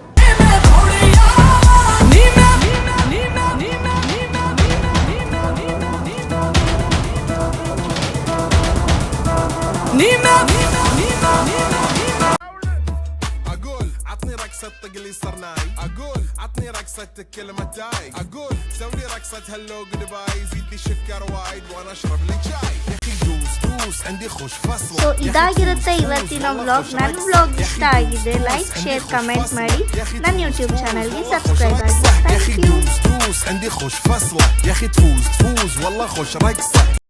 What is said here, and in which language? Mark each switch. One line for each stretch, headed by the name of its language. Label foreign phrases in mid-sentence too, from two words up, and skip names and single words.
Arabic: اقول عطني رقصة طقلي صرناي اقول عطني رقصة كلمتاي اقول سوي رقصة
English: hello goodbye
Arabic: زيد لي شكر وايد وانا اشرب لي شاي يا اخي دوس دوس عندي خوش فصل.
Kannada: ಸೊ ಇದಾಗಿರುತ್ತೆ ಇವತ್ತಿನ ವ್ಲಾಗ್. ನನ್ನ ವ್ಲಾಗ್ ಇಷ್ಟ ಆಗಿದೆ,
English: like share comment
Kannada: ಮಾಡಿ, ನನ್ನ ಯೂಟ್ಯೂಬ್ ಚಾನಲ್ಗೆ ಸಬ್ಸ್ಕ್ರೈಬ್ ಆಗಿ.
English: Thank you.
Arabic: عندي خوش فصلة يا اخي تفوز تفوز والله خوش رقصة.